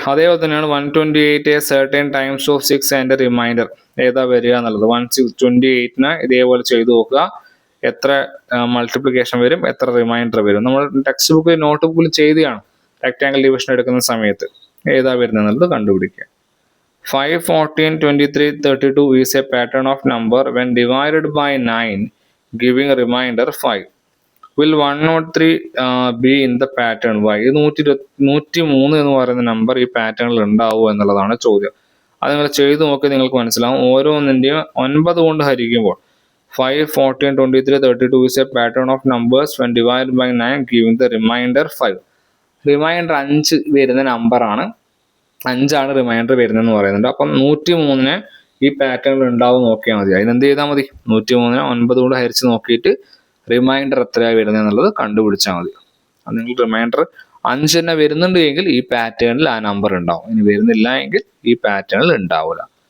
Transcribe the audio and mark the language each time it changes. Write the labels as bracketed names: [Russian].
[Malayalam] അതേപോലെ തന്നെയാണ് 128 [English] Certain times of 6 and remainder. [Malayalam] ഏതാ വരിക എന്നുള്ളത്. 128ന് ഇതേപോലെ ചെയ്ത് നോക്കുക. എത്ര മൾട്ടിപ്ലിക്കേഷൻ വരും, എത്ര റിമൈൻഡർ വരും. നമ്മൾ ടെക്സ്റ്റ് ബുക്കിൽ നോട്ട് ബുക്കിൽ ചെയ്തതാണ്. റെക്ടാങ്കിൾ ഡിവിഷൻ എടുക്കുന്ന സമയത്ത് ഏതാ വരുന്നത് എന്നുള്ളത് കണ്ടുപിടിക്കുക. [English] 5 14 23 32 is a pattern of number when divided by 9 giving remainder 5. Will 103 be in the pattern why? [Malayalam] 103 എന്ന് പറയുന്ന നമ്പർ ഈ പാറ്റേണിൽ ഉണ്ടാവുമോ എന്നുള്ളതാണ് ചോദ്യം. അത് നിങ്ങൾ ചെയ്ത് നോക്കി നിങ്ങൾക്ക് മനസ്സിലാവും. ഓരോന്നിൻ്റെയും 9 കൊണ്ട് ഹരിക്കുമ്പോൾ [English] 5, 14, 23, 32 is a pattern of numbers when divided by 9 giving the remainder 5. [Malayalam] Reminder 5 വരുന്ന നമ്പറാണ്, 5 റിമൈൻഡർ വരുന്നതെന്ന് പറയുന്നുണ്ട്. അപ്പം 103 ഈ പാറ്റേണിൽ ഉണ്ടാവും നോക്കിയാൽ മതി. അതിനെന്ത് ചെയ്താൽ മതി? 103 9 കൊണ്ട് ഹരിച്ച് നോക്കിയിട്ട് റിമൈൻഡർ എത്രയാണ് വരുന്നത് എന്നുള്ളത് കണ്ടുപിടിച്ചാൽ മതി. അത് നിങ്ങൾ റിമൈൻഡർ 5 തന്നെ വരുന്നുണ്ട് എങ്കിൽ ഈ പാറ്റേണിൽ ആ നമ്പർ ഉണ്ടാവും, ഇനി വരുന്നില്ല എങ്കിൽ ഈ പാറ്റേണിൽ ഉണ്ടാവില്ല.